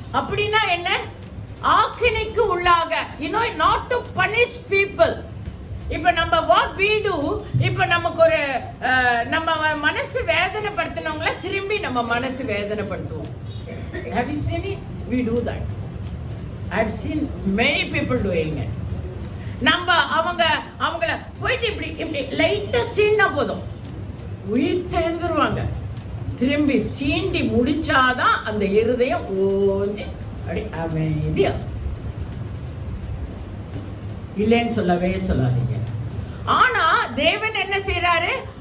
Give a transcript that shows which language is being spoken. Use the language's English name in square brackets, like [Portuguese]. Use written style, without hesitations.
[Tamil] அப்படின்னா என்ன? ஆக்கினைக்கு உள்ளாக, [English] not to punish people. [Tamil] இப்ப நம்ம [English] what we do, [Tamil] இப்ப நமக்கு ஒரு நம்ம மனசு வேதனைப்படுத்தினவங்கள திரும்பி நம்ம மனசு வேதனைப்படுத்துவோம். [English] Have you seen it? We do that. I've seen many people doing it. [Tamil] நம்ம அவங்கள போயிட்டு இப்படி லைட்டா சீண்டா போதும் உயிர் திறந்துருவாங்க. திரும்பி சீண்டி முடிச்சாதான் அந்த இருதயம் ஓஞ்சி அப்படி அமைதியா. இல்லைன்னு சொல்லவே சொல்லாதீங்க. ஆனா தேவன் என்ன செய்யறாரு?